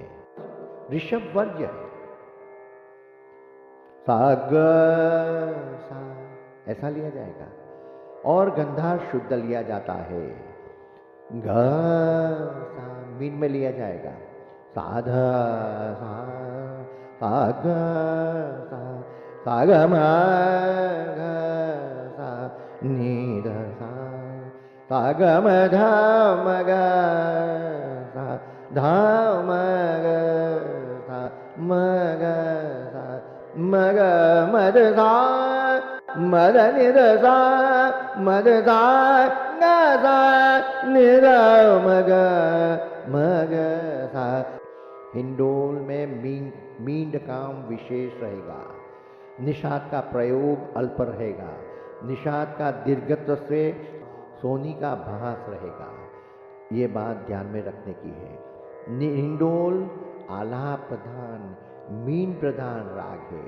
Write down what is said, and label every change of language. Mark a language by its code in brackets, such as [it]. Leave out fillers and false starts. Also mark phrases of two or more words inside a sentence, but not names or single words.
[hi] ऋषभ वर्ज्य है। सा ग सा ऐसा लिया जाएगा और गंधार शुद्ध लिया जाता है। ग सा मीन में लिया जाएगा। साध सा सा ग सा सा ग म ग सा नी ध सा सा ग म ध म ग सा ध म ग सा म ग सा म ग म ध सा म ध नि ध सा म ध सा ग सा नि ध म ग सा। हिंडोल में मींड काम विशेष रहेगा। निषाद का प्रयोग अल्प रहेगा। निषाद का दीर्घत्व से सोनी का भास रहेगा। ये बात ध्यान में रखने की है। हिंडोल आलाप प्रधान मीन प्रधान राग है।